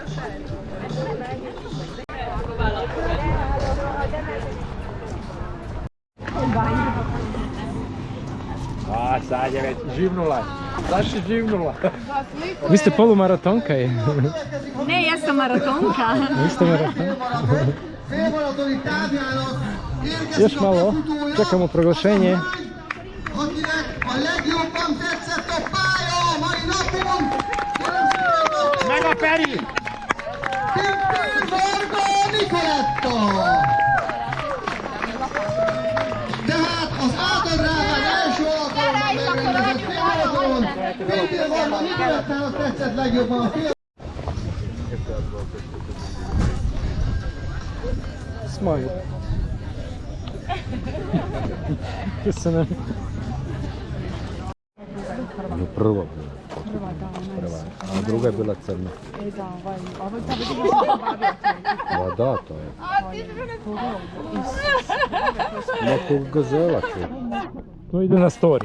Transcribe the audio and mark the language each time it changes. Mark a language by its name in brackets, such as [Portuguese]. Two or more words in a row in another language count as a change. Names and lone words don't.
[Croatian] A sad je već živnula. Zaš je živnula. Vi ste polumaratonka je. Ne, ja sam maratonka. Vi ste maratonka. [Hungarian] Félmaratoni távjának [Croatian] Još malo, čekamo proglašenje. [Hungarian] akinek a legjobban tetszett a pálya a mai napon. Meg a Peri! Tippő Varga Nikoletta! Tehát az Dráván első alkalommal megrendezett félmaratonon Tippő Varga Nikolettának tetszett legjobban a fél. Smile. Köszönöm. [Croatian] Prva a druga je bila crna. Da, to je. Nekog gazela će. To ide na story.